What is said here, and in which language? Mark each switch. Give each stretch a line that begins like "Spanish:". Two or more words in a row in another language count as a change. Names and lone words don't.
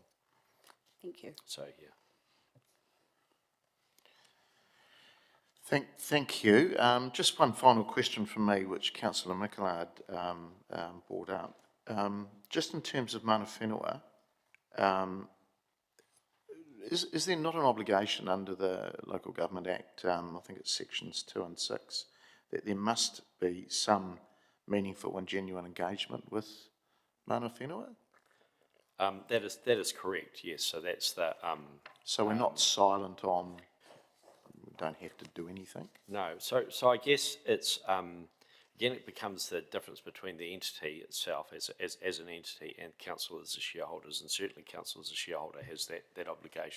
English: Thank you. So yeah. Thank you. Just one final question from me, which Councillor Mickelard brought up. Just in terms of
Māori: mana whenua,
English: is there not an obligation under the Local Government Act, I think it's sections 2 and 6, that there must be some meaningful and genuine engagement with
Māori: mana whenua?
English: That is correct, yes. So that's the... so we're not silent on, we don't have to do anything? No. So I guess it's, again, it becomes the difference between the entity itself as an entity and council as the shareholders, and certainly council as a shareholder has that obligation.